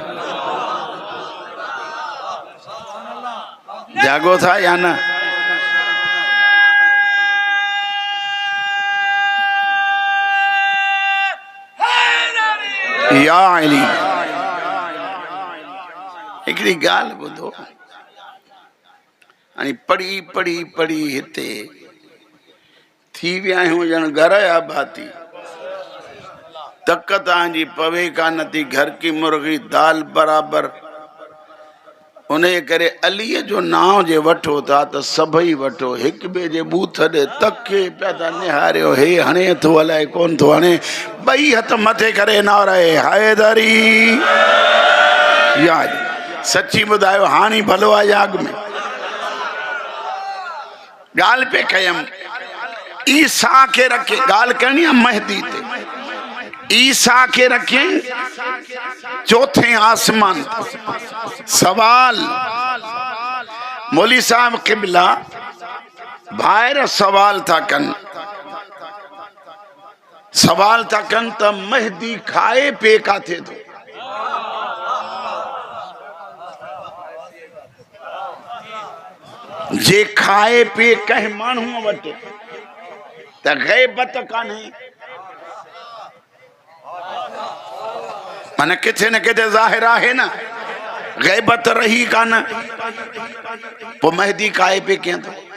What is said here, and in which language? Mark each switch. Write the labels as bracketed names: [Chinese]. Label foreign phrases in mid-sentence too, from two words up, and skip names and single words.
[Sindhi] जागो था या न या अली हिकिड़ी ॻाल्हि ॿुधो हाणे पढ़ी पढ़ी पढ़ी हिते थी विया आहियूं ॼण घर या भाती तक तव्हांजी पवे कान थी घर की मुर्गी दाल बराबर उन करे अलीअ जो नाव जे वठो था त सभई वठो हिक ॿिए जे बूथ ॾे तके पिया था निहारियो हे हणे थो अलाए कोन थो हणे ॿई हथ मथे करे नारे हैदरी या सची ॿुधायो हाणे भलो आहे या अॻ में ॻाल्हि पे कयमि ईसा खे रखे ॻाल्हि करणी आहे महदी ते ईसा के रखे चौथे आसमान सवाल मौली साहब किबला ॿाहिरि सवाल था कनि त महदी खाए पे काथे थो जे खाए पी कंहिं माण्हूअ वटि त ग़ैबत कान्हे, माना किथे न किथे ज़ाहिर आहे न, ग़ैबत रही कान, पोइ महदी खाए पी कीअं थो?